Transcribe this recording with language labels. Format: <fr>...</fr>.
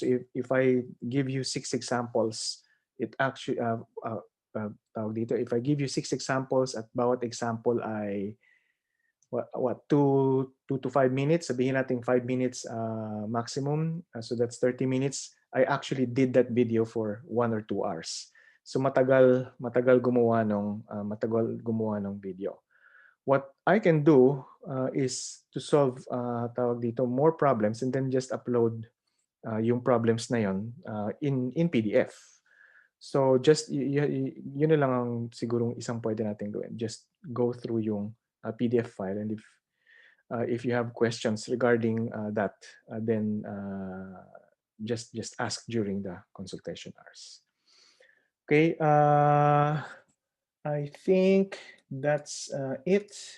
<en>So if I give you 6 examples, it actually</en> <tl>tawag dito,</tl> <en>if I give you 6 examples</en> <tl>at bawat example ay</tl> <en>what 2 to 5 minutes,</en> <tl>sabihin natin</tl> <en>5 minutes maximum, so that's 30 minutes. I actually did that video for 1 or 2 hours.</en> <tl>So matagal gumawa ng video.</tl> <en>What I can do is to solve</en> <tl>tawag dito</tl> <en>more problems and then just upload</en> <tl>yung problems na yon</tl> <en>in PDF. So just</en> <tl>yun na lang ang sigurong isang pwede natin gawin.</tl> <en>Just go through yung PDF file, and if you have questions regarding that, then just ask during the consultation hours. Okay, I think that's it.</en>